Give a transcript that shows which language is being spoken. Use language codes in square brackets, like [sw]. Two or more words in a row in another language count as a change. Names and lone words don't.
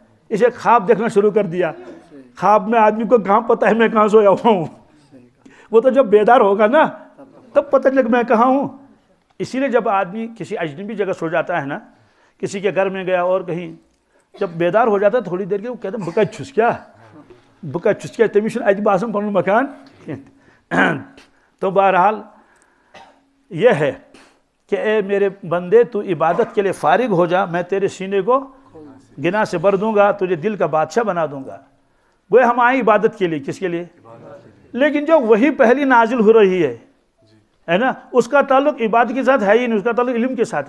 [ur] اسے خواب دیکھنا شروع کر دیا. خواب میں آدمی کو کہاں پتہ ہے میں کہاں سویا ہوا ہوں. وہ تو جب بیدار ہوگا نا تب پتہ چلے میں کہاں ہوں. اسی لیے جب آدمی کسی اجنبی جگہ سو جاتا ہے نا، کسی کے گھر میں گیا اور کہیں، جب بیدار ہو جاتا ہے تھوڑی دیر کے وہ کہتے ہیں [ks] بکا چھسکیا بکا چھسکیا تمیشن اج باسم پنن مکان. [ur] تو بہرحال یہ ہے کہ اے میرے بندے تو عبادت کے لیے فارغ ہو جا، میں تیرے سینے کو گناہ سے بھر دوں گا، تجھے دل کا بادشاہ بنا دوں گا. وہ ہم آئے عبادت کے لیے. کس کے لیے؟ لیکن جو وہی پہلی نازل ہو رہی ہے نا، اس کا تعلق عبادت کے ساتھ ہے ہی نہیں، اس کا تعلق علم کے ساتھ ہے.